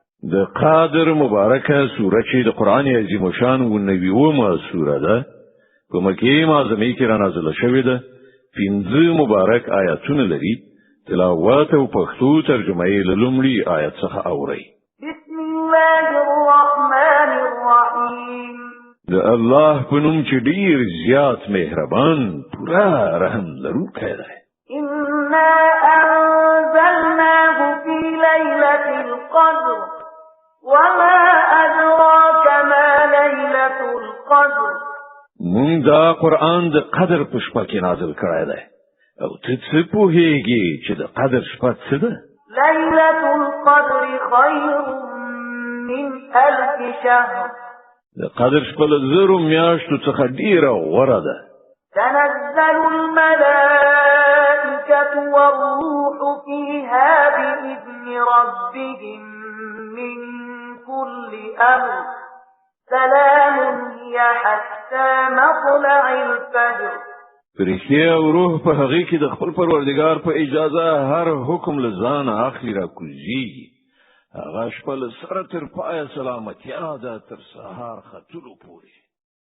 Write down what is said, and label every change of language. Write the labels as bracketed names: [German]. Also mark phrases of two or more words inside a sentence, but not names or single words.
[Pashto] د قادر مبارکه سوره چې د قران عظیم شان و نبیومه سوره ده په مکه معظمه کې را نازله شوې ده 15 مبارک آیاتونه لري تلاوت او پښتو ترجمه یې لومړی آیت څخه اوري [Arabic] بسم الله الرحمن الرحیم [Pashto] د الله په نوم چې ډیر زیات مهربان پورا رحم لرونکی دی [Arabic] إنا أنزلناه في ليلة القدر وما أدراك ما ليلة القدر [Pashto] مونږ دا قرآن د قدر په شپه کې نازل کړی دی او ته څه پوهیږې چې د قدر شپه څه ده [Arabic] ليلة القدر خير من 1000 شهر [Pashto] د قدر شپه له زرو میاشتو څخه ډیره غوره ده [Arabic] تنزل الملائكة والروح فيها بإذن ربهم من كل أمر سلام هي حتى مطلع الفجر [Pashto] فرشتي او روح په هغه کې د خپل پروردگار په اجازه هر حکم لزان اخلي را کوزيږي هغه شپه سره تر پای سلامتیا ده تر سهار ختلو پورې